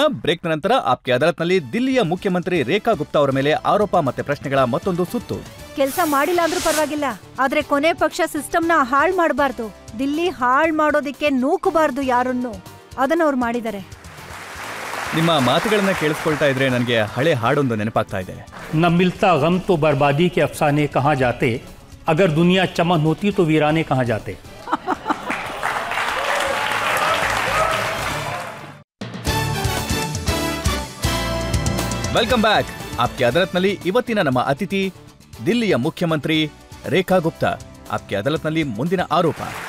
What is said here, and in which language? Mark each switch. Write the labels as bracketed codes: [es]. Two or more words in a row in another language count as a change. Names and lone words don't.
[kn] ಬ್ರೇಕ್ನ ನಂತರ ಆಪ್ಕೆ ಅದಾಲತ್ನಲ್ಲಿ ದಿಲ್ಲಿಯ ಮುಖ್ಯಮಂತ್ರಿ ರೇಖಾ ಗುಪ್ತಾ ಅವರ ಮೇಲೆ ಆರೋಪ ಮತ್ತೆ ಪ್ರಶ್ನೆಗಳ ಮತ್ತೊಂದು ಸುತ್ತು. ಕೆಲ್ಸ ಮಾಡಿಲ್ಲ ಅಂದ್ರೂ ಪರವಾಗಿಲ್ಲ, ಆದ್ರೆ ಕೊನೆ ಪಕ್ಷ ಸಿಸ್ಟಮ್ನ ಹಾಳ್ ಮಾಡಬಾರ್ದು. ದಿಲ್ಲಿ ಹಾಳ್ ಮಾಡೋದಿಕ್ಕೆ ನೂಕಬಾರ್ದು ಯಾರನ್ನು. ಅದನ್ನ ಅವ್ರು ಮಾಡಿದ್ದಾರೆ. ನಿಮ್ಮ ಮಾತುಗಳನ್ನ ಕೇಳಿಸ್ಕೊಳ್ತಾ ಇದ್ರೆ ನನಗೆ ಹಳೆ ಹಾಡೊಂದು ನೆನಪಾಗ್ತಾ ಇದೆ. [hi] न मिलता गम तो बर्बादी के अफसाने कहाँ जाते, अगर दुनिया चमन होती तो वीराने कहाँ जाते. [en] welcome back. [kn] ಆಪ್ಕೆ ಅದಾಲತ್ನಲ್ಲಿ ಇವತ್ತಿನ ನಮ್ಮ ಅತಿಥಿ ದಿಲ್ಲಿಯ ಮುಖ್ಯಮಂತ್ರಿ ರೇಖಾ ಗುಪ್ತಾ. ಆಪ್ಕೆ ಅದಾಲತ್ನಲ್ಲಿ ಮುಂದಿನ ಆರೋಪ.